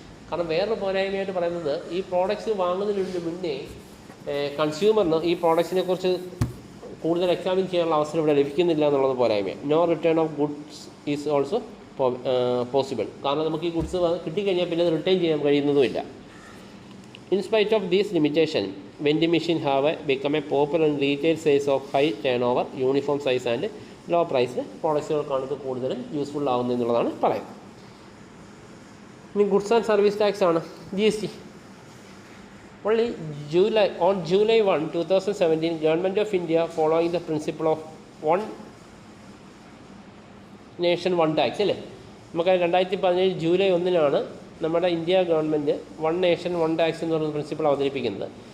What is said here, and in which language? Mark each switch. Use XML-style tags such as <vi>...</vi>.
<ml>കാരണം വേറൊരു പോരായ്മയായിട്ട് പറയുന്നത്, ഈ പ്രോഡക്ട്സ് വാങ്ങുന്നതിന് മുന്നേ കൺസ്യൂമറിന് ഈ പ്രോഡക്ട്സിനെ കുറിച്ച് കൂടുതൽ എക്സാമിൻ ചെയ്യാനുള്ള അവസരം ഇവിടെ ലഭിക്കുന്നില്ല എന്നുള്ളത് പോരായ്മയാണ്.</ml> <en>No return of goods is also possible.</en> <ml>കാരണം നമുക്ക് ഈ ഗുഡ്സ് കിട്ടിക്കഴിഞ്ഞാൽ പിന്നെ അത് റിട്ടേൺ ചെയ്യാൻ കഴിയുന്നതുമില്ല.</ml> <en>In spite of these limitations, vending machine have become a popular in retail sales of high turnover, uniform size and low priced</en> <ml>പ്രോഡക്ട്സുകൾക്കാണ് ഇത് കൂടുതലും useful ആവുന്നത് എന്നുള്ളതാണ് പറയുന്നത്. ഇനി ഗുഡ്സ് ആൻഡ് സർവീസ് ടാക്സ് ആണ് GST.</ml> <en>Only on July 1, 2017, Government of India, following the principle of one nation one tax</en> <ml>അല്ലേ, നമുക്ക് 2017 July 1 നമ്മുടെ India government one nation one tax എന്ന് പറയുന്ന പ്രിൻസിപ്പിൾ അവതരിപ്പിക്കുന്നത്.</ml>